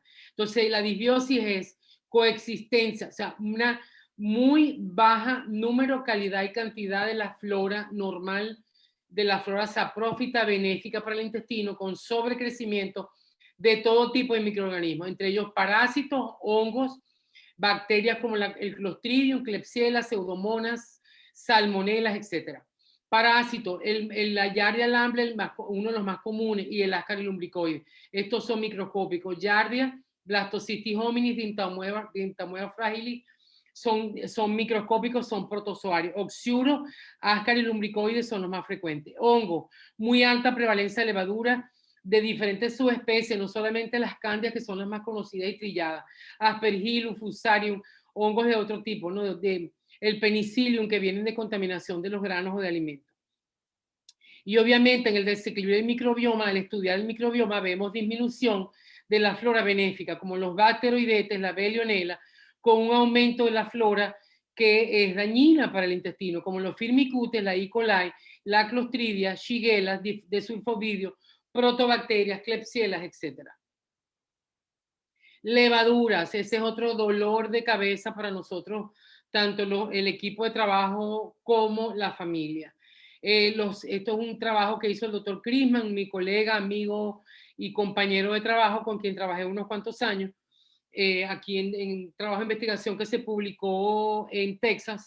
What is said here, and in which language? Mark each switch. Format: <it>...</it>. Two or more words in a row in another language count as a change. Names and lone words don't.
<es>Entonces, la disbiosis es coexistencia, o sea, una muy baja número, calidad y cantidad de la flora normal, de la flora saprófita benéfica para el intestino, con sobrecrecimiento de todo tipo de microorganismos, entre ellos parásitos, hongos, bacterias como el Clostridium, Klebsiella, Pseudomonas, Salmonelas, etc. Parásitos, la Giardia lamblia, uno de los más comunes, y el Ascaris lumbricoides. Estos son microscópicos. Giardia, Blastocystis hominis, Dintamueva fragilis, son microscópicos, son protozoarios. Oxiuro, Ascaris lumbricoides son los más frecuentes. Hongo, muy alta prevalencia de levadura de diferentes subespecies, no solamente las candias, que son las más conocidas y trilladas, Aspergillus, Fusarium, hongos de otro tipo, ¿no? El penicillium, que vienen de contaminación de los granos o de alimentos. Y obviamente en el desequilibrio del microbioma, al estudiar el microbioma, vemos disminución de la flora benéfica, como los bacteroidetes, la Bellionella, con un aumento de la flora que es dañina para el intestino, como los Firmicutes, la E. coli, la Clostridia, Shigella, Desulfovidio, protobacterias, Klebsiella, etc. Levaduras, ese es otro dolor de cabeza para nosotros, tanto el equipo de trabajo como la familia. Esto es un trabajo que hizo el doctor Crisman, mi colega, amigo y compañero de trabajo, con quien trabajé unos cuantos años, aquí en trabajo de investigación que se publicó en Texas.</es>